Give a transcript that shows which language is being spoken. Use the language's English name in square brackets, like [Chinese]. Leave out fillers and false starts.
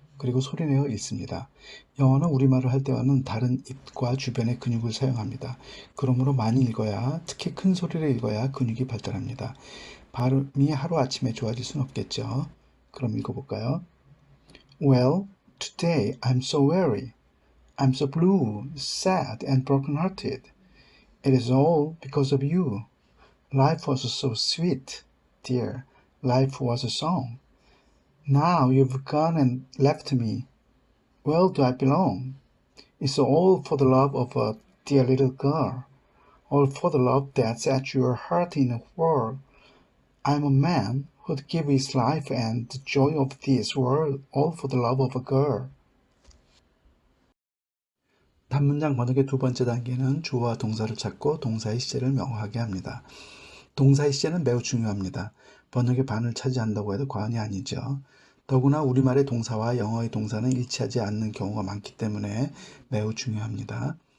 [Korean] 그리고 소리내어 읽습니다. 영어는 우리말을 할 때와는 다른 입과 주변의 근육을 사용합니다. 그러므로 많이 읽어야, 특히 큰 소리를 읽어야 근육이 발달합니다. 발음이 하루아침에 좋아질 수는 없겠죠. 그럼 읽어볼까요? [English] Well, today I'm so weary. I'm so blue, sad, and broken-hearted. It is all because of you. Life was so sweet, dear. Life was a song. Now you've gone and left me. Where do I belong? It's all for the love of a dear little girl. All for the love that set your heart in a whirl. I'm a man who'd give his life and the joy of this world all for the love of a girl. [Korean] 단문장 번역의 두 번째 단계는 주어와 동사를 찾고 동사의 시제를 명확하게 합니다. 동사의 시제는 매우 중요합니다. 번역의 반을 차지한다고 해도 과언이 아니죠. 더구나 우리말의 동사와 영어의 동사는 일치하지 않는 경우가 많기 때문에 매우 중요합니다.